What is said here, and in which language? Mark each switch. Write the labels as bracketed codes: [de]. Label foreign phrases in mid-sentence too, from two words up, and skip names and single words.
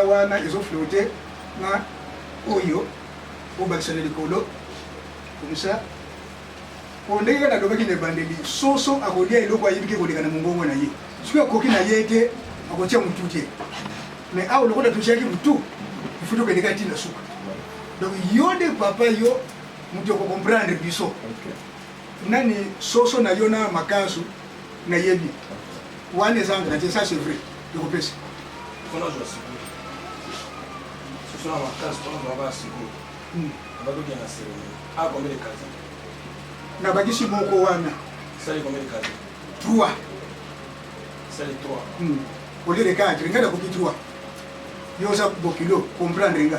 [ln] wana ezoflote na oyo obakisa na likolo [fr] comme ça [ln] po ndenge kaka nalobaki na ebandeli soso akolia eloko ayebiki koleka na mongongo na ye soki akoki na ye te akotia mutu te mais awa lokola tosiaki mutu [fr] il faut [ln] tokendeka ntina suka donc yo de papa yo mutu okocomprendre biso nani soso na yo na makasu na yebi wana ezanga na te [fr] ça c'est vrai [ln] ekopesa mpona zwa sikoyo soso na makasu mpona zwa baa sikoyo abakokenda cérémonie akombe de kazi na bakisi moko wana sali kombe de kazi 3 sali 3 [fr] au lieu de [ln] 4 nga nakoki 3 yo oza bokilo comprendre nga